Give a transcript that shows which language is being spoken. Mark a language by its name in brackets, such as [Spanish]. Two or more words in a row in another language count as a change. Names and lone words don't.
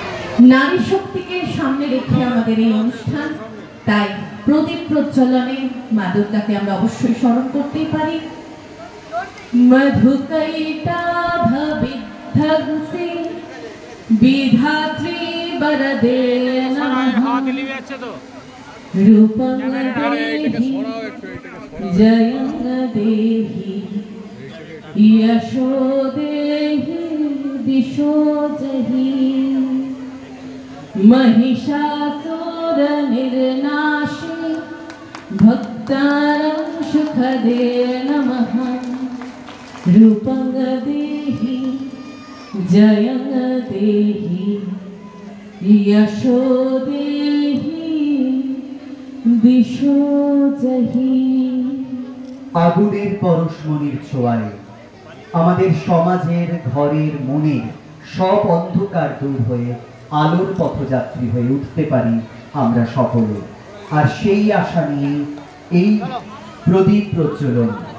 [Bangla] নারী শক্তিকে সামনে রেখে আমাদের এই অনুষ্ঠান, তাই প্রদীপ প্রজ্বলনে মা দুর্গাকে আমরা অবশ্যই স্মরণ করতেই পারি। [Sanskrit] মধুকৈটাভবিধ্বংসী বিধাত্রী বরদে নমঃ। রূপং দেহি জয়ং দেহি यशो देहि दिशो जहि। महिषासुर निर्नाशे भक्तानां सुखदे नमः। रूपं देहि जयं देहि यशो देहि दिशो जहि। [Bangla] আগুনের পরশমণির ছোঁয়ায় আমাদের সমাজের, ঘরের, মনের সব অন্ধকার দূর হয়ে আলোর পথযাত্রী হয়ে উঠতে পারি আমরা সকলে। আর সেই আশা নিয়ে এই প্রদীপ প্রজ্বলন।